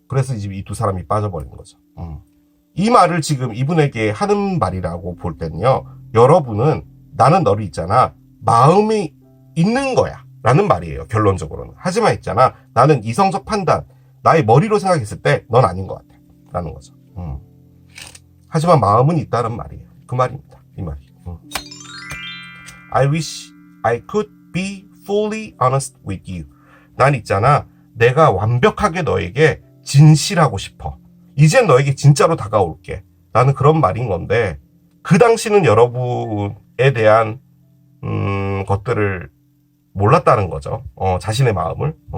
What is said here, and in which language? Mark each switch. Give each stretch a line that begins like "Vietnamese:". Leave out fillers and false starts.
Korean: 그래서 이제 이 두 사람이 빠져버리는 거죠. 이 말을 지금 이분에게 하는 말이라고 볼 때는요, 여러분은 나는 너를 있잖아, 마음이 있는 거야 라는 말이에요. 결론적으로는. 하지만 있잖아, 나는 이성적 판단, 나의 머리로 생각했을 때 넌 아닌 것 같아 라는 거죠. 하지만 마음은 있다는 말이에요. 그 말입니다. 이 말이.
English: I wish I could be fully honest with you.
Korean: 난 있잖아, 내가 완벽하게 너에게 진실하고 싶어. 이젠 너에게 진짜로 다가올게. 라는 그런 말인 건데, 그 당시는 여러분에 대한 것들을 몰랐다는 거죠. 자신의 마음을.